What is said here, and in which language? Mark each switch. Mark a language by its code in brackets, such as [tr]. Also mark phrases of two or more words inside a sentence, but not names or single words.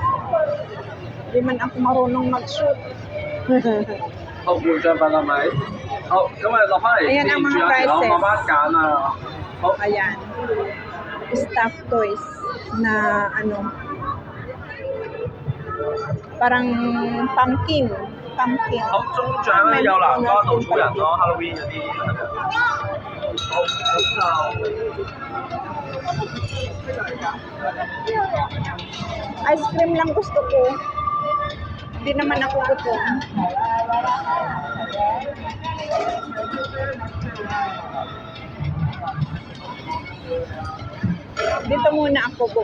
[tl] Hindi man ako marunong mag-shoot. Hopefully, para mais. [yue] 好，咁啊落翻嚟 [tl] Ayan [yue] 記 [tl] ang [yue] 住 [tl] mga [yue] 啊，然後 [tl] prices. [yue] 慢慢揀啊。好， [tl] Ayan. [en] Stuffed toys [tl] na ano, parang pumpkin. Pumpkin. 好，中獎咧有南瓜稻草人咯，Halloween 嗰啲。好，咁就 Ice cream lang gusto ko. Hindi naman ako gutom. Dito muna ako po.